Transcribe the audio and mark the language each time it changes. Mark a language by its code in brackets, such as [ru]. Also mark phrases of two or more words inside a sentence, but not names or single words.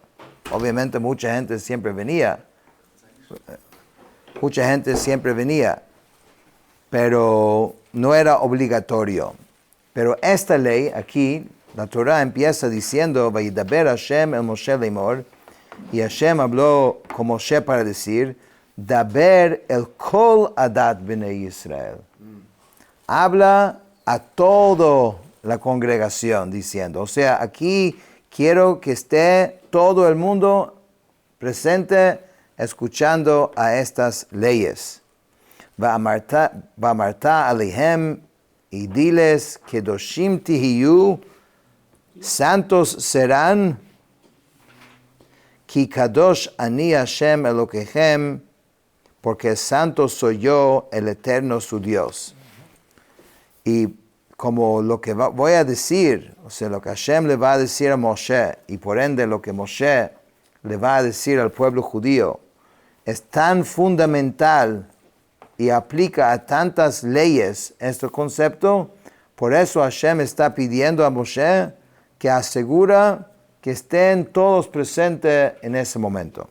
[es] Obviamente mucha gente siempre venía, pero no era obligatorio. Pero esta ley aquí, la Torah empieza diciendo, [he] וידבר השם אל משה לאמר, [es] y Hashem habló con Moshe para decir, [he] דבר אל כל עדת בני ישראל. [es] Habla a toda la congregación diciendo, o sea, aquí quiero que esté todo el mundo presente escuchando a estas leyes. [he] ואמרת אלהם, [es] y diles [he] קדושים תהיו, [es] santos serán, [he] כי קדוש אני השם אלהיכם, [es] porque santo soy yo, el Eterno su Dios. Y como lo que voy a decir, o sea, lo que Hashem le va a decir a Moshe, y por ende lo que Moshe le va a decir al pueblo judío, es tan fundamental y aplica a tantas leyes este concepto, por eso Hashem está pidiendo a Moshe que asegura que estén todos presentes en ese momento.